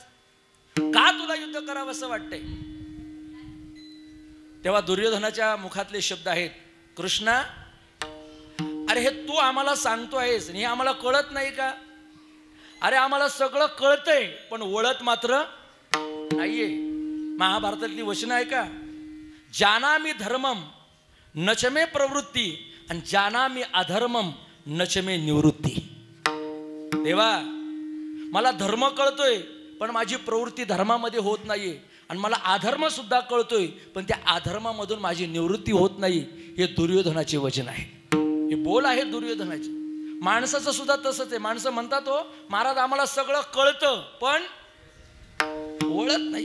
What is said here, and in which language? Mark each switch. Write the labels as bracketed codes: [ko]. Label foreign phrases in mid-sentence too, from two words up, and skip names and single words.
[mr] का तुला युद्ध करावं असं वाटतंय? तेव्हा दुर्योधनाच्या मुखातले शब्द आहेत, कृष्णा, अरे हे तू आम्हाला सांगतो आहेस हे आम्हाला कळत नाही का? अरे आम्हाला सगळं कळतंय पण वळत मात्र नाहीये. महाभारतातली वचनं आहे का? [sa] जानामि धर्मम नचमे प्रवृत्ती आणि जानामि अधर्मम नचमे निवृत्ती. [mr] देवा, मला धर्म कळतोय पण माझी प्रवृत्ती धर्मामध्ये होत नाहीये आणि मला अधर्म सुद्धा कळतोय पण त्या अधर्मामधून माझी निवृत्ती होत नाही. हे दुर्योधनाचे वचन आहे. हे बोल आहे दुर्योधनाचे. माणसाचं सुद्धा तसंच आहे. माणसं म्हणतात हो महाराज आम्हाला सगळं कळतं पण वळत नाही.